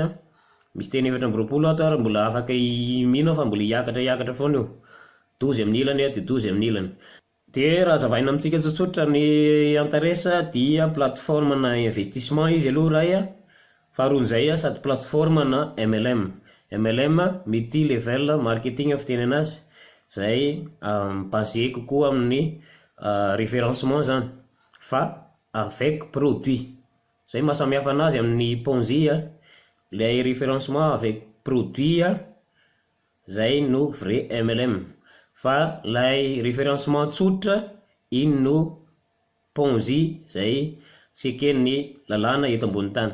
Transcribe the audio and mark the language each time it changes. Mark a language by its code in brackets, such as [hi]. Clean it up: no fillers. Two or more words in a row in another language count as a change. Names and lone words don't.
[mg] Misy teny 720 ato ary mbola afaka mino fa mbola hiakatra foana io 12 amin'ny ilany dia 12 amin'ny ilany. Dia raha zavaina amintsika tsotsotra ny antaresa dia plateforme na investissement izy aloha raha Faharoan'izay sady plateforme na MLM. MLM [en] multi level marketing [mg] fiteny anazy, izay basé kokoa amin'ny référencement zany, fa [fr] avec produit. [mg] Zay mahasamihafa anazy amin'ny Ponzi, ilay [fr] référencement avec produit [mg] zay no vrai MLM, fa ilay référencement tsotra iny no Ponzi, zay tsy eken'ny lalàna eto ambony tany.